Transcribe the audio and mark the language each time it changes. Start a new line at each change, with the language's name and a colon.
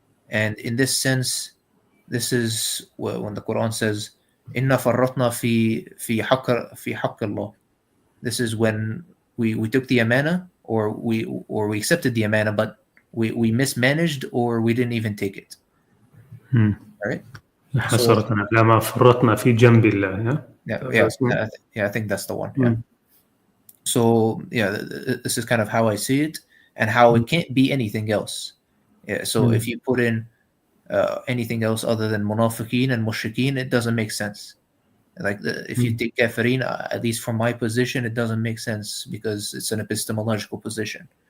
English: And in this sense, this is when the Quran says,
Arabic: "Inna farratna fi haqq Allah."
English: This is when we took the amana, or we accepted the amana, but we mismanaged, or we didn't even take it. All right.
Arabic: حسرة على ما فرطنا في جنب الله.
English: Yeah, I think that's the one. Yeah. So this is kind of how I see it, and how it can't be anything else. Yeah. So if you put in anything else other than munafiqeen and mushrikeen, it doesn't make sense. Like if you take kafirin, at least from my position, it doesn't make sense because it's an epistemological position.